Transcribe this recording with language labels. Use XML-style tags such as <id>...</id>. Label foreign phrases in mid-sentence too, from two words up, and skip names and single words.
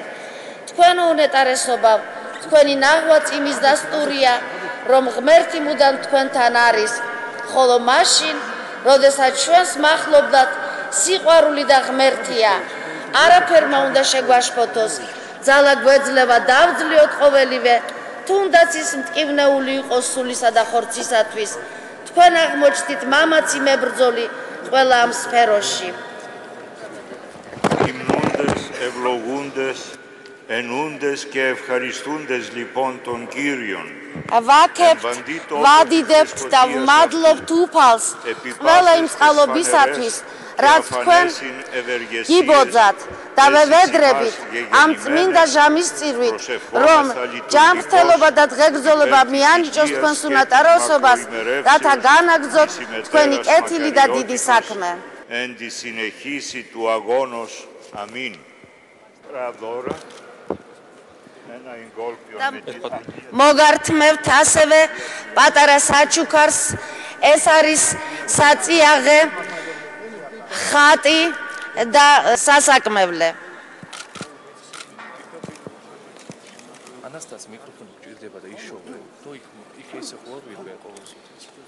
<ka>თქვენო უნეტარესობა, თქვენი ნაღვაც იმის დასტურია, რომ ღმერთი მუდამ თქვენთან არის, ხოლო მაშინ, როდესაც ჩვენს მახლობლად სიყვარული და ღმერთია, არაფერმა უნდა შეგვაშფოთოს, ძალა გვეძლევა დავძლიოთ ყოველივე, თუნდაც ის მტკივნეული იყოს სულისა და ხორცისათვის. თქვენ აღმოჩნდით მამაცი მებრძოლი ყველა ამ სფეროში.</ka> <el>Υμνούντες, ευλογούντες, ενούντες και ευχαριστούντες λοιπόν των Κύριων.</el> <ka>ვაქებთ, ვადიდებთ და ვმადლობთ უფალს ყველა იმ წყალობისათვის, რაც თქვენ გიბოძat და ვევედრებით ამ წმინდა ჟამის წირვით, რომ ჯანმრთელობა და დღეგრძელობა მიანიჭოს თქვენს უნეტარესობას, რათა განაგრძოთ თქვენი კეთილი და დიდი საქმე.</ka> <el>Εν τη συνεχίση του αγώνος. Αμήν. Ραυδόρα. Ένα εγκόλπιο με</el> <ka>მოგართმევთ ასევე პატარა საჩუქარს, ეს არის საწიაღე, ხატი და სასაკმევლე. ანასტას მიკროფონი გჭირდება და იშოვე, თუ იქ ისე ხოლმე ვიყო ყოველთვის.</ka>